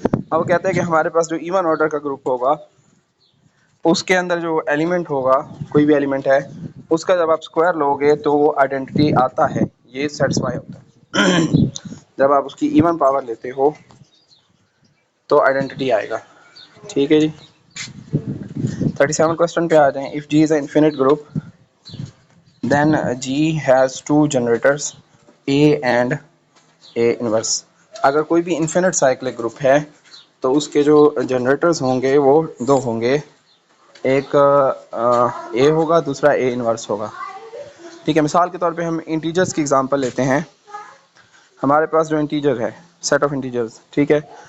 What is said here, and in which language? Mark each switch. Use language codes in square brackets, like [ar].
[ur] اب وہ کہتے ہیں کہ ہمارے پاس جو ایون آرڈر کا گروپ ہوگا اس کے اندر جو ایلیمنٹ ہوگا کوئی بھی ایلیمنٹ ہے اس کا جب آپ اسکوائر لو گے تو وہ آئیڈینٹی آتا ہے. یہ سیٹسفائی ہوتا ہے جب آپ اس کی ایون پاور لیتے ہو تو آئیڈینٹی آئے گا. ٹھیک ہے جی. 37 کوشچن پہ آ جائیں. [en] If G is an infinite group then G has 2 generators A and A inverse. [ur] اگر کوئی بھی انفینٹ سائیکلک گروپ ہے تو اس کے جو جنریٹرز ہوں گے وہ 2 ہوں گے. ایک A ہوگا دوسرا A انورس ہوگا. ٹھیک ہے. مثال کے طور پہ ہم انٹیجرز کی ایگزامپل لیتے ہیں. ہمارے پاس جو انٹیجر ہے سیٹ آف انٹیجرز ٹھیک ہے.